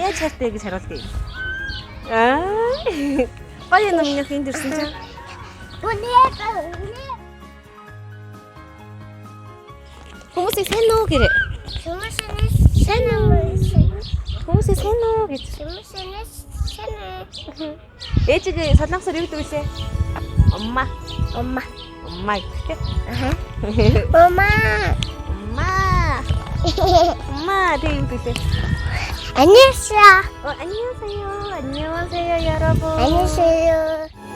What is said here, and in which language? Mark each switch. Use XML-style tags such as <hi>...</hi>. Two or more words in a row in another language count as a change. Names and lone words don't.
<mn>Яаж хэртэй гэж харуулъя. Гоё юм минийх энд ирсэн чинь. Хүмүүсийг сайн уу гэрээ. Хүмүүсийг сайн уу гэж. Ээжигээ солонгосоор юу гэдэг вэ? 엄마 гэдэг.</mn> <ko>엄마 되게 예쁘세요. 안녕하세요. 안녕하세요 여러분. 안녕하세요.</ko>